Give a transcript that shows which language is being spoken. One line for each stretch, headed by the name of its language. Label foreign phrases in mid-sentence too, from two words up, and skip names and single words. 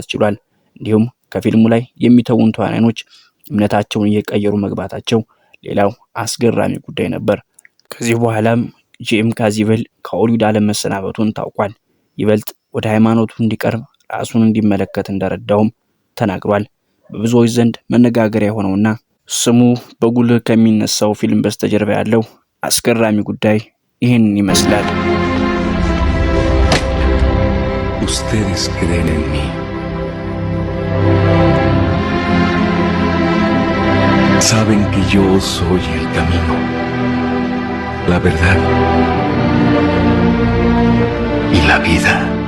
Amharic: ችሏል። እንዲሁም ከፊልሙ ላይ የሚተውን ተዋናዮች እምነታቸውን እየቀየሩ መግባታቸው ሌላው አስገራሚ ጉዳይ ነበር። ከዚህ በኋላም ጂም ካዚቬል ከሆሊውድ ዓለም መሰናበቱን ታውቋል። ይበልጥ ወደ ሃይማኖቱ እንዲቀርብ ራሱን እንዲመለከት እንደረዳውም ተናግሯል። በብዙዎች ዘንድ መነጋገሪያ የሆነውና ስሙ በጉልህ ከሚነሳው ፊልም በስተጀርባ ያለው አስገራሚ ጉዳይ ይህን ይመስላል።
Spanish: Ustedes creen en mí. Saben que yo soy el camino, la verdad y la vida.